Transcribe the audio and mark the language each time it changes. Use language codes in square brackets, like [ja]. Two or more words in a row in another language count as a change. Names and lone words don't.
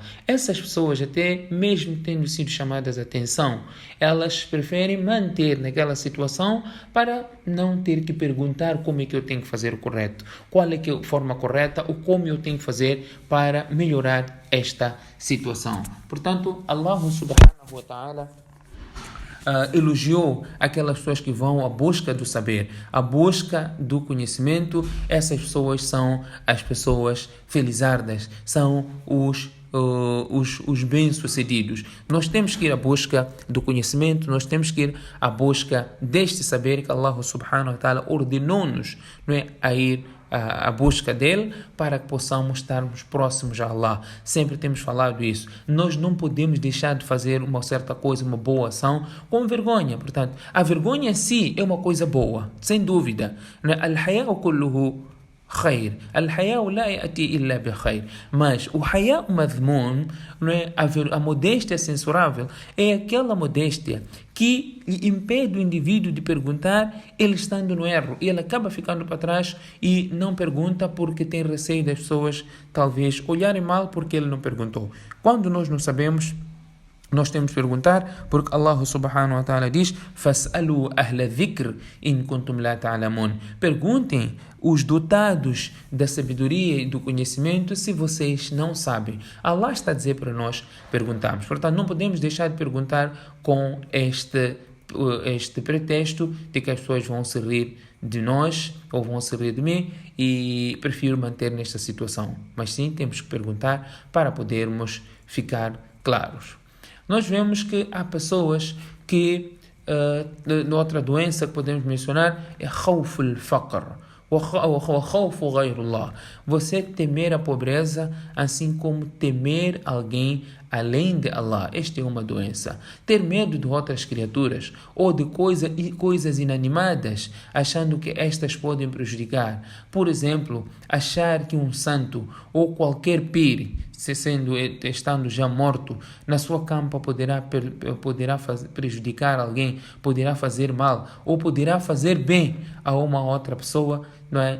[pt] Essas pessoas, até mesmo tendo sido chamadas a atenção, elas preferem manter naquela situação para não ter que perguntar como é que eu tenho que fazer o correto, qual é a forma correta ou como eu tenho que fazer para melhorar esta situação. Portanto, Allah [ar] سبحانه وتعالى [pt] elogiou aquelas pessoas que vão à busca do saber, à busca do conhecimento. Essas pessoas são as pessoas felizardas, são os bem-sucedidos. Nós temos que ir à busca do conhecimento, nós temos que ir à busca deste saber que Allah [ar] سبحانه وتعالى [pt] ordenou-nos, não é, a ir à busca dele para que possamos estarmos próximos a Allah. Sempre temos falado isso. Nós não podemos deixar de fazer uma certa coisa, uma boa ação, com vergonha. Portanto, a vergonha em si é uma coisa boa, sem dúvida. [ar] الحياء كله خير. الحياء لا يأتي إلا بخير. [pt] Mas o [ar] حياء مذموم, [pt] não é? A modéstia censurável é aquela modéstia que impede o indivíduo de perguntar, ele estando no erro, e ele acaba ficando para trás e não pergunta porque tem receio das pessoas talvez olharem mal porque ele não perguntou. Quando nós não sabemos, nós temos que perguntar, porque Allah [ar] سبحانه وتعالى [pt] diz: [ar] فَاسْأَلُوا أَهْلَ الذِّكْرِ إِن كُنْتُمْ لَا تَعْلَمُونَ. [pt] Perguntem os dotados da sabedoria e do conhecimento se vocês não sabem. Allah está a dizer para nós perguntarmos. Portanto, não podemos deixar de perguntar com este pretexto de que as pessoas vão se rir de nós ou vão se rir de mim, e prefiro manter nesta situação. Mas sim, temos que perguntar para podermos ficar claros. Nós vemos que há pessoas que outra doença que podemos mencionar é [ar] خوف الفقر. وخوف غير الله. [pt] Você temer a pobreza, assim como temer alguém além de Allah. Esta é uma doença. Ter medo de outras criaturas ou de coisas inanimadas, achando que estas podem prejudicar. Por exemplo, achar que um santo ou qualquer pir, estando já morto, na sua campa poderá prejudicar alguém, poderá fazer mal ou poderá fazer bem a uma outra pessoa, não é?